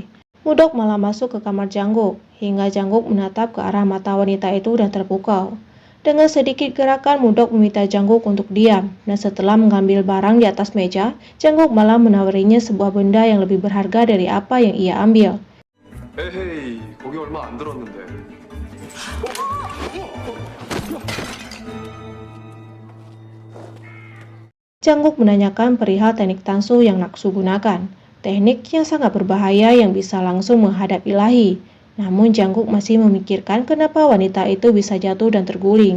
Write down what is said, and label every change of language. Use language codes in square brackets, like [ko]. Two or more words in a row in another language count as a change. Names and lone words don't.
[id] Mudok malah masuk ke kamar Jangguk, hingga Jangguk menatap ke arah mata wanita itu dan terpukau. Dengan sedikit gerakan, Mudok meminta Jangguk untuk diam, dan setelah mengambil barang di atas meja, Jangguk malah menawarinya sebuah benda yang lebih berharga dari apa yang ia ambil. [ko] 에헤이, 거기 얼마 안 들었는데. [id] Jangguk menanyakan perihal teknik tansu yang Naksu gunakan, teknik yang sangat berbahaya yang bisa langsung menghadap ilahi. Namun Jangguk masih memikirkan kenapa wanita itu bisa jatuh dan terguling.